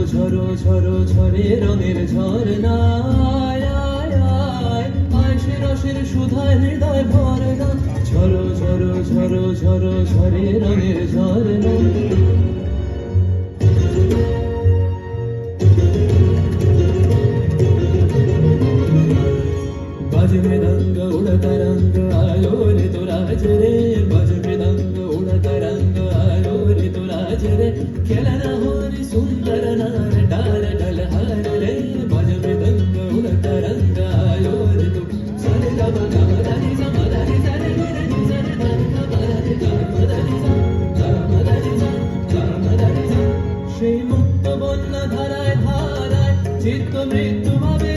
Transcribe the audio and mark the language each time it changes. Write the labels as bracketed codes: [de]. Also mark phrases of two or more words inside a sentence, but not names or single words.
[bn] ঝরো ঝরো ঝরে রঙের ঝরনায় আয় আয় আয় সে রসের সুধায় হৃদয় ভরে না ঝরো ঝরো ঝরো ঝরো ঝরে রঙের ঝরনা [hi] बाज मृदंग उड़ता रंग आयो रे तो राज रे बाज मृदंग उड़ता रंग आयो रे तो राज रे खेलना हो रे सुंदर नार डाल डाल हार रे बाज मृदंग उड़ता रंग आयो रे तो सारे गा मा गा मा दा नि सा मा दा नि सा रे नि रे नि सा रे दा गा मा दा नि गा मा दा नि सा गा मा दा नि सा गा मा दा नि सा [bn] সেই মুক্ত বন্যা ধারায় ধারায় চিত্ত মৃত্যু